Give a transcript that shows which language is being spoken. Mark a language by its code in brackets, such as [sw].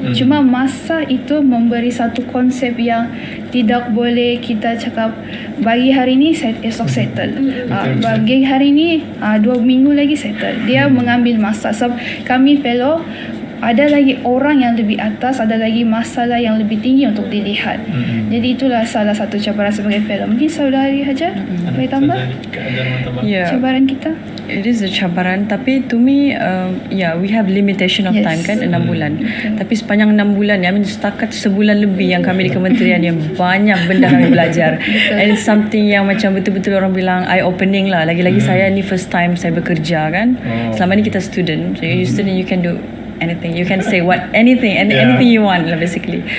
[ms] Cuma masa itu memberi satu konsep yang tidak boleh kita cakap bagi hari ni esok settle, bagi hari ni 2 minggu lagi settle. Dia mengambil masa. Sebab kami fellow ada lagi orang yang lebih atas, ada lagi masalah yang lebih tinggi untuk dilihat. Jadi itulah salah satu cabaran sebagai fellow. Mungkin saudari Hajar boleh tambah? Cabaran kita? [en] It is a cabaran, tapi to me we have limitation of time kan, [ms] 6 bulan. Tapi sepanjang 6 bulan ni, setakat sebulan lebih yang kami di kementerian, yang banyak benda kami belajar. [en] And it's something [ms] yang macam betul-betul orang bilang [en] eye opening [ms] lah. Lagi-lagi saya ni [en] first time [ms] saya bekerja kan. Selama ni kita [en] student, so you student, you can do anything, you can say anything you want lah basically.